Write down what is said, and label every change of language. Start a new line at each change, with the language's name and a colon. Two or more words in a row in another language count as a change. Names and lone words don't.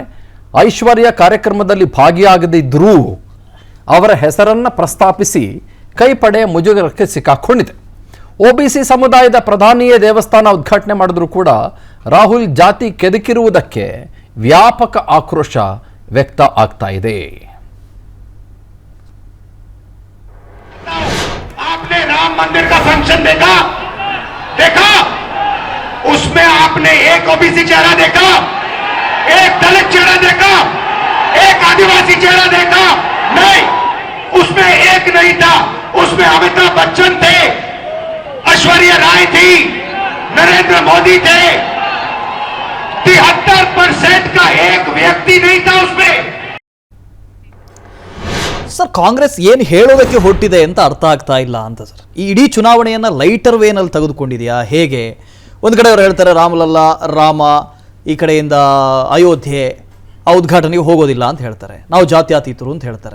Kannada: ಐಶ್ವರ್ಯ ಕಾರ್ಯಕ್ರಮದಲ್ಲಿ ಭಾಗಿಯಾಗದಿದ್ದರೂ ಅವರ ಹೆಸರನ್ನು ಪ್ರಸ್ತಾಪಿಸಿ ಕೈಪಡೆ ಮುಜುಗರಕ್ಕೆ ಸಿಕ್ಕಾಕೊಂಡಿದೆ. OBC ಸಮುದಾಯದ ಪ್ರಧಾನಿಯೇ ದೇವಸ್ಥಾನ ಉದ್ಘಾಟನೆ ಮಾಡಿದ್ರೂ ಕೂಡ ರಾಹುಲ್ ಜಾತಿ ಕೆದಕಿರುವುದಕ್ಕೆ ವ್ಯಾಪಕ ಆಕ್ರೋಶ ವ್ಯಕ್ತ ಆಗ್ತಾ ಇದೆ.
Hindi: आपने राम मंदिर का फंक्शन देखा उसमें आपने एक OBC चेहरा देखा, एक दलित चेहरा देखा, एक आदिवासी चेहरा देखा? नहीं, उसमें एक नहीं था. उसमें अमिताभ बच्चन थे, ऐश्वर्या राय थी, नरेंद्र मोदी थे. 73% का एक व्यक्ति नहीं था उसमें.
Kannada: ಸರ್, ಕಾಂಗ್ರೆಸ್ ಏನು ಹೇಳೋದಕ್ಕೆ ಹೊರಟಿದೆ ಅಂತ ಅರ್ಥ ಆಗ್ತಾ ಇಲ್ಲ ಅಂತ ಸರ್. ಈ ಇಡೀ ಚುನಾವಣೆಯನ್ನು
English: lighter wayನಲ್ಲಿ
Kannada: ತೆಗೆದುಕೊಂಡಿದೆಯಾ ಹೇಗೆ? ಒಂದು ಕಡೆ ಅವ್ರು ಹೇಳ್ತಾರೆ ರಾಮಲಲ್ಲಾ ರಾಮ, ಈ ಕಡೆಯಿಂದ ಅಯೋಧ್ಯೆ ಆ ಉದ್ಘಾಟನೆಗೆ ಹೋಗೋದಿಲ್ಲ ಅಂತ ಹೇಳ್ತಾರೆ, ನಾವು ಜಾತ್ಯತೀತರು ಅಂತ ಹೇಳ್ತಾರೆ.